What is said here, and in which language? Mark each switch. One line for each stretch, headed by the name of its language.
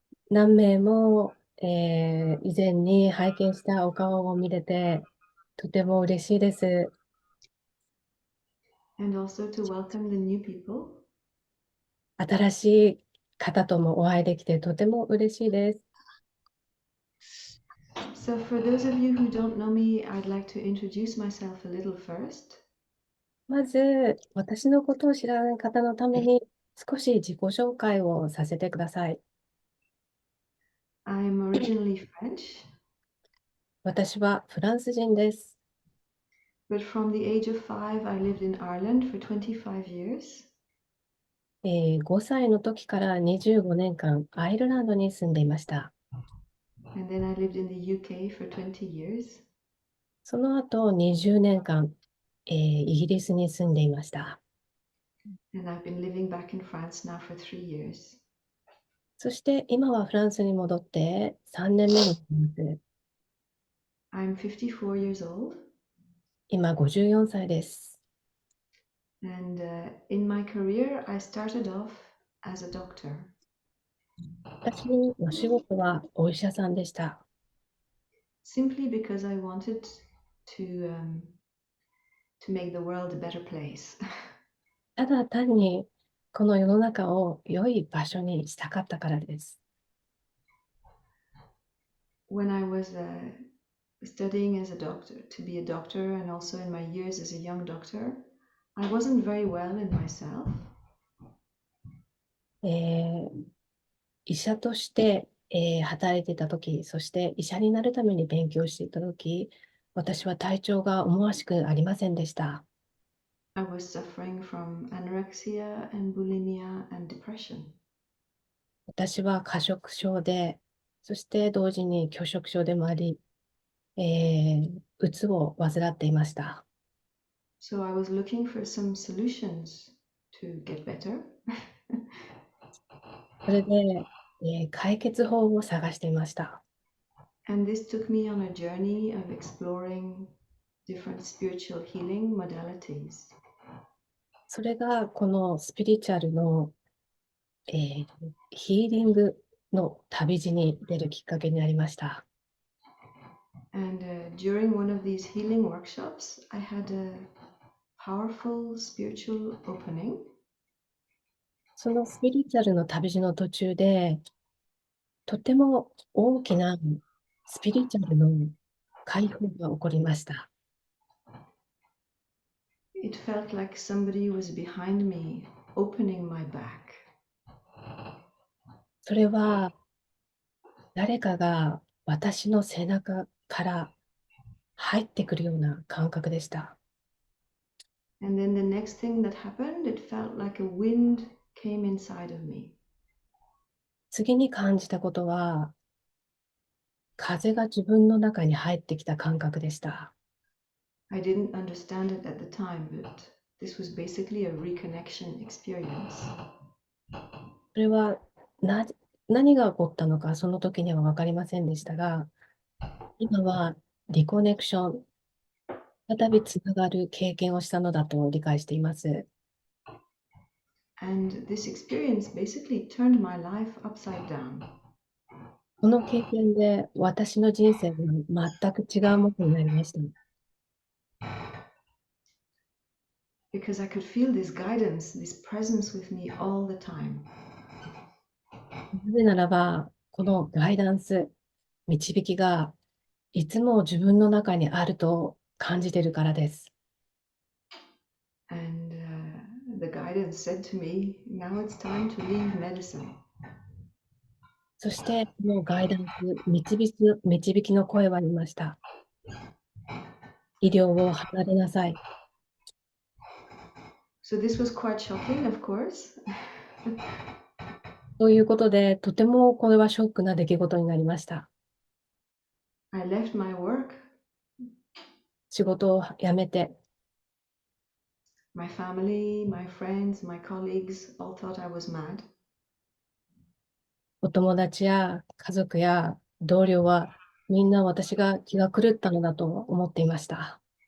Japanese: 何名も、以前に拝見したお顔を見れて、とても嬉しいです。
English: And also to welcome the new people.
Japanese: 新しい方ともお会いできてとても嬉しいです。
English: So for those of you who don't know me, I'd like to introduce myself a little first.
Japanese: まず、私のことを知らない方のために少し自己紹介をさせてください。
English: I'm originally French,
Japanese: 私はフランス人です。
English: but from the age of 5, I lived in Ireland for 25 years.
Japanese: 5歳の時から25年間アイルランドに住んでいました。
English: And then I lived in the UK for 20 years.
Japanese: その後20年間、イギリスに住んでいました。
English: And I've been living back in France now for 3 years.
Japanese: そして今はフランスに戻って3年目になります。
English: I'm 54 years old.
Japanese: 今54歳です。
English: And in my career, I started off as a doctor.
Japanese: 私のお仕事はお医者さんでした。
English: Simply because I wanted to um, to make the world a better place.
Japanese: ただ単にこの世の中を良い場所にしたかったからです。
English: When I was studying as a doctor, to be a doctor, and also in my years as a young doctor, I wasn't very well in myself.
Japanese: えー医者として、働いていた時、そして医者になるために勉強していた時、私は体調が思わしくありませんでした。
English: I was suffering from anorexia and bulimia and depression.
Japanese: 私は過食症で、そして同時に拒食症でもあり、うつを患っていました。
English: So I was looking for some solutions to get better.
Japanese: それで、解決法を探していました。
English: And this took me on a journey of exploring different spiritual healing modalities.
Japanese: それがこのスピリチュアルの、ヒーリングの旅路に出るきっかけになりました。
English: And during one of these healing workshops, I had a powerful spiritual opening.
Japanese: そのスピリチュアルの旅路の途中で、とても大きなスピリチュアルの解放が起こりました。
English: It felt like somebody was behind me, opening my back.
Japanese: それは誰かが私の背中から入ってくるような感覚でした。
English: And then the next thing that happened, it felt like a wind came inside of me.
Japanese: 次に感じたことは、風が自分の中に入ってきた感覚でした。
English: I didn't understand it at the time, but this was basically a reconnection experience.
Japanese: それは何が起こったのか、その時には分かりませんでしたが、今はリコネクション、再びつながる経験をしたのだと理解しています。
English: And this experience basically turned my life upside down
Japanese: この経験で私の人生が全く違うものになりました。
English: because I could feel this guidance, this presence with me all the time.
Japanese: なぜならば、このガイダンス、導きがいつも自分の中にあると感じているからです。
English: And the guidance said to me, now it's time to leave medicine.
Japanese: そして、このガイダンス、導きの声は言いました。医療を離れなさい。
English: So this was quite shocking, of course.
Japanese: ということで、とてもこれはショックな出来事になりました。
English: I left my work
Japanese: 仕事を辞めて、
English: My family, my friends, my colleagues all thought I was mad.
Japanese: お友達や家族や同僚はみんな私が気が狂ったのだと思っていました。